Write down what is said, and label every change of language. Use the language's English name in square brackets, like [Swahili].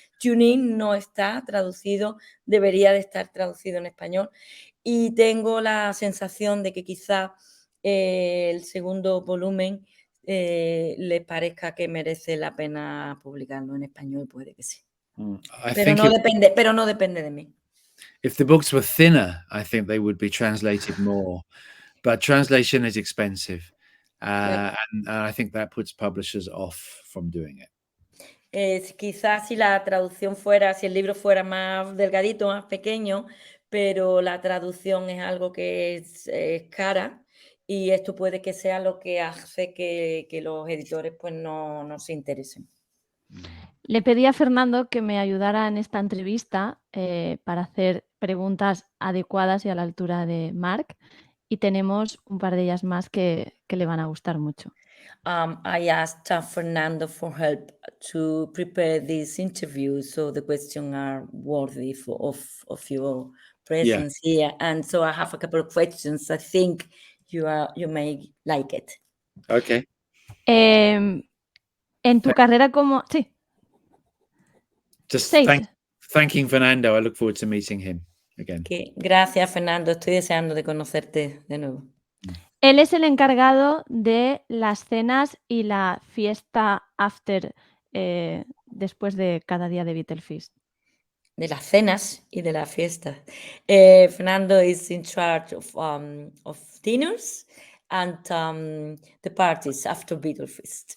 [Spanish] Tune In no está traducido, debería de estar traducido en español. Y tengo la sensación de que quizá el segundo volumen les parezca que merece la pena publicarlo en español, puede que sí. Pero no depende de mí. [English] If the books were thinner, I think they would be translated more, but translation is expensive, and I think that puts publishers off from doing it. [Spanish] Quizás si la traducción si el libro fuera más delgadito, más pequeño, pero la traducción es algo que es cara, y esto puede que sea lo que hace que los editores pues no se interesen. Le pedí a Fernando que me ayudara en esta entrevista para hacer preguntas adecuadas y a la altura de Marc, y tenemos un par de ellas más que le van a gustar mucho. [English] I asked Fernando for help to prepare this interview, so the questions are worthy of your presence here. And so I have a couple of questions. I think you may like it. Okay. [Spanish] En tu carrera como... Sí. [English] Just thanking Fernando. I look forward to meeting him again. [Spanish] Okay. Gracias, Fernando. Estoy deseando de conocerte de nuevo. Él es el encargado de las cenas y la fiesta after después de cada día de BEATLEFEAST. De las cenas y de la fiesta. [English] Fernando is in charge of dinners and the parties after BEATLEFEAST.